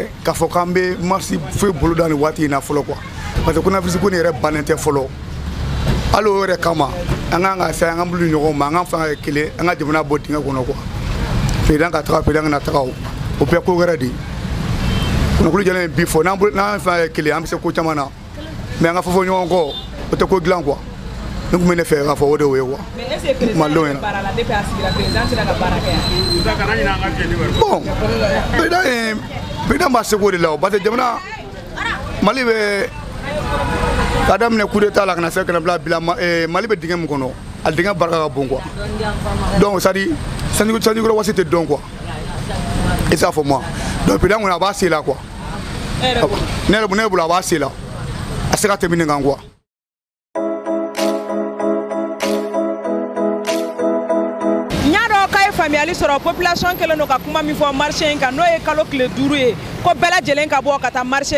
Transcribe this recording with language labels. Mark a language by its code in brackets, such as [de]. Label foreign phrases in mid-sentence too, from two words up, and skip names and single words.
[bm] k'a fɔ k'an bɛ marché foyi bolo da ni waati in na fɔlɔ quoi [fr] parce que [bm] coronavirus ko nin yɛrɛ bannen tɛ fɔlɔ hali o yɛrɛ kama an kan ka sa an ka bolo di ɲɔgɔn ma an ka fanga ye kelen an ka jamana bɔ dingɛ kɔnɔ quoi président ka taga président ka na taga o bɛɛ ko wɛrɛ de ye kunnafoni jɛlen bi fɔ n'an fanga ye kelen an bɛ se ko caman na mais an ka fɔ ɲɔgɔn kɔ o tɛ ko dilan quoi ne kun bɛ ne fɛ k'a fɔ o de y'o ye quoi. [fr] mais est-ce que [bm] président bɛ baara la depuis a sigira président sera ka baara kɛ yan. bon président b'a seko de la o [fr] parce que [bm] jamana Mali bɛ ka daminɛ [fr] coup d'état [bm] la ka na se ka na bila Mali bɛ dingɛ min kɔnɔ a dingɛ barika ka bon [fr] quoi donc c'est à dire [bm] sanjikɔrɔ waati tɛ dɔn quoi i t'a fɔ [fr] moi donc [bm] président kɔni a b'a se la quoi ne yɛrɛ bolo a b'a se la a se ka tɛmɛ nin kan quoi. faamuyali sɔrɔ population kelen no ka kuma min fɔ marché in kan n'o ye kalo tile 5 ye ko bɛɛ lajɛlen ka bɔ ka taa marché